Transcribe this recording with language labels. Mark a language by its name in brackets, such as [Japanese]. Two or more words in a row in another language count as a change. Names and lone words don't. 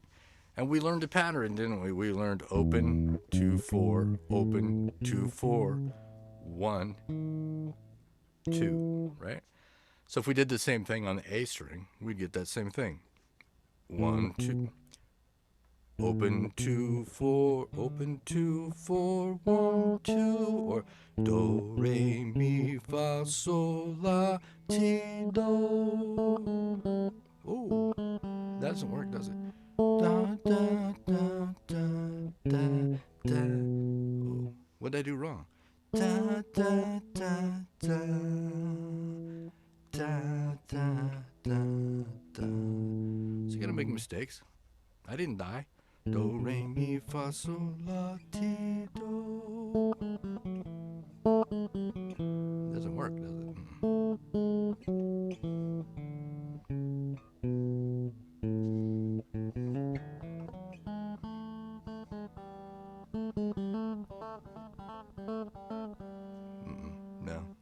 [English] And we learned a pattern, didn't we? We learned open, 2, 4, open, 2, 4, 1, 2, right? So if we did the same thing on the A string, we'd get that same thing. 1, 2. Open 2, 4, open 2, 4, 1, 2, or do, re, mi, fa, sol, la, ti, do. Oh, that doesn't work, does it? Da, da, da, da, da, da. Oh, what did I do wrong? Da, da, da, da, da, da, da, da. So you gotta make mistakes. I didn't die. Do, re, mi, fa, sol, la, ti, do. Doesn't work, does it? No.